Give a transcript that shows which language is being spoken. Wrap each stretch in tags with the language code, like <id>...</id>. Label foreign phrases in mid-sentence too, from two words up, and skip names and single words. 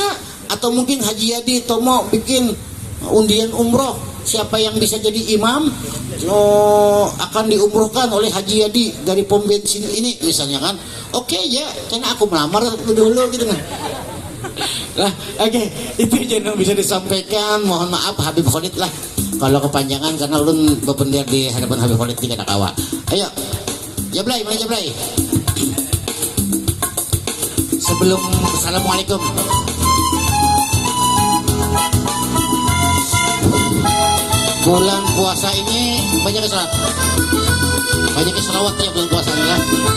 <id>Atau mungkin Haji Yadi Tomo bikin undian umroh, siapa yang bisa jadi imam akan diumrohkan oleh Haji Yadi dari pom bensin ini misalnya kan. Oke ya, karena aku melamar dulu gitu kan. Oke, itu aja yang bisa disampaikan.</id> <bjn>Mohon maaf Habib Khalid lah kalau kepanjangan, karena ulun bebendir di hadapan Habib Khalid tidak kawa.</bjn> <id>Ayo Jablay, mana Jablay? Sebelum assalamualaikum, bulan puasa ini banyak keselawat, ya bulan puasa ini lah.</id>